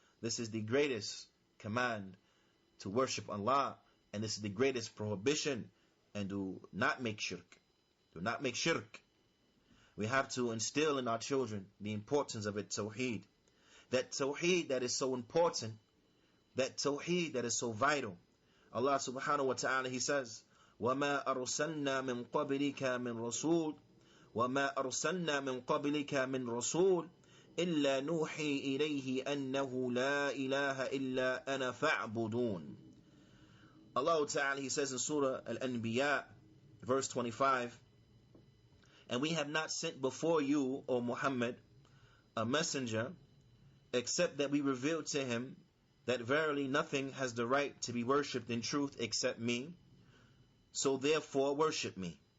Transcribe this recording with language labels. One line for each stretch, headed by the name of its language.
English: This is the greatest command, to worship Allah, and this is the greatest prohibition, and do not make shirk. Do not make shirk. We have to instill in our children the importance of it, tawheed. That tawheed that is so important, that tawheed that is so vital.
Arabic: Allah subhanahu wa ta'ala,
English: He says,
Arabic: وَمَا أَرْسَلْنَا مِنْ قَبْلِكَ مِنْ رَسُولٍ وَمَا أَرْسَلْنَا مِنْ قَبْلِكَ مِنْ رَسُولٍ إِلَّا نُوحِي إِلَيْهِ أَنَّهُ لَا إِلَهَ إِلَّا أَنَا فَاعْبُدُونَ.
English: Allah Ta'ala, He says in Surah Al-Anbiya, verse 25, and we have not sent before you, O Muhammad, a messenger, except that we revealed to him that verily nothing has the right to be worshipped in truth except me, so therefore worship me.